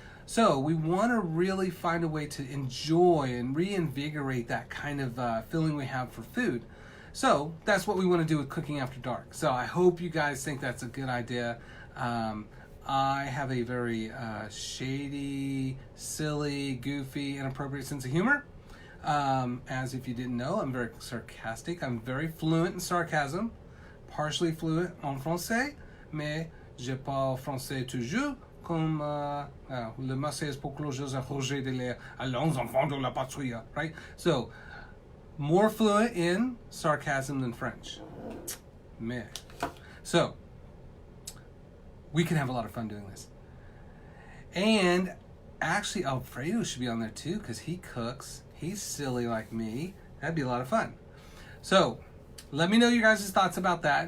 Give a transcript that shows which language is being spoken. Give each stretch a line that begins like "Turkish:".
English: So we want to really find a way to enjoy and reinvigorate that kind of feeling we have for food. So that's what we want to do with Cooking After Dark. So I hope you guys think that's a good idea. I have a very shady, silly, goofy, inappropriate sense of humor. As if you didn't know, I'm very sarcastic. I'm very fluent in sarcasm, partially fluent
French: en français, mais je parle français toujours comme le Marseillaise pour closer à Roger de l'air, allons enfants de la patrie, right?
English: So, more fluent in sarcasm than French. Man. So, we can have a lot of fun doing this. And actually, Alfredo should be on there too because he cooks. He's silly like me. That'd be a lot of fun. So, let me know your guys' thoughts about that.